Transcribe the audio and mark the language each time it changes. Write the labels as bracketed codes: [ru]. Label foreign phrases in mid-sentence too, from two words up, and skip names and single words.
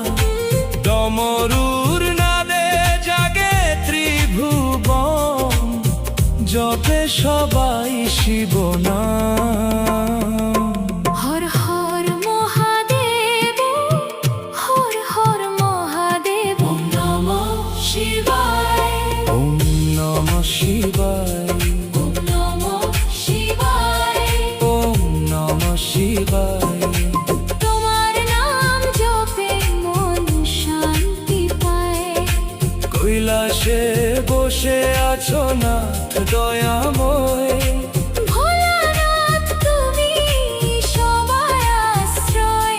[bn] ডমরুর নাদে জাগে ত্রিভুবন, জপে সবাই শিব নাম। [sa] হর হর মহাদেব, হর হর মহাদেব। ওম নমঃ শিবায়, ওম নমঃ শিবায়, ওম নমঃ শিবায়। ওম নমঃ শিবায়। [bn] তোমার নাম জপে মন শান্তি পায়। কৈলাসে বসে আছো নাথ দয়াময়, ভোলানাথ তুমি সবার আশ্রয়।